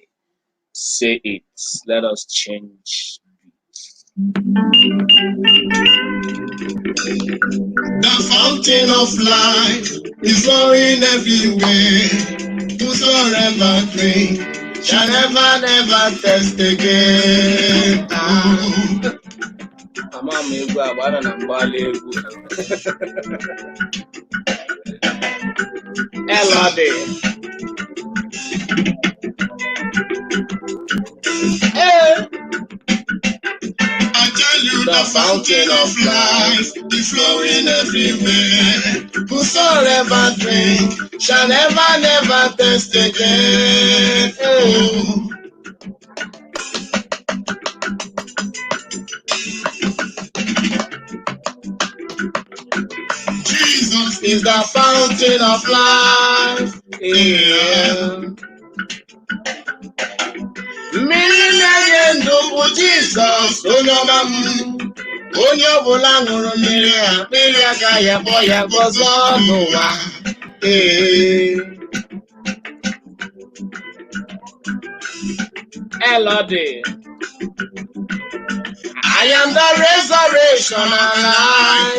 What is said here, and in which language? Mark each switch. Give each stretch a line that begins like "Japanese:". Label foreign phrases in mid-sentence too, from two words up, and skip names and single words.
English: Say it. Let us change. The fountain of life is flowing everywhere. Whosoever drink shall never, never thirst again.
Igbo: Ama m egwu agbara na mgbali egwu. Elodi.
English: I tell you the fountain of life is flowing everywhere. Whosoever drink shall never, never thirst again. Jesus is the fountain of life.
Igbo: Mmiri na-enye ndụ bụ Jizọs onye ọma m. Onye ọbụla ṅụrụ mmiri a mmiri agaghị akpọ ya gọzọ n'ụwa. Elodi.
English: I am the resurrection and life.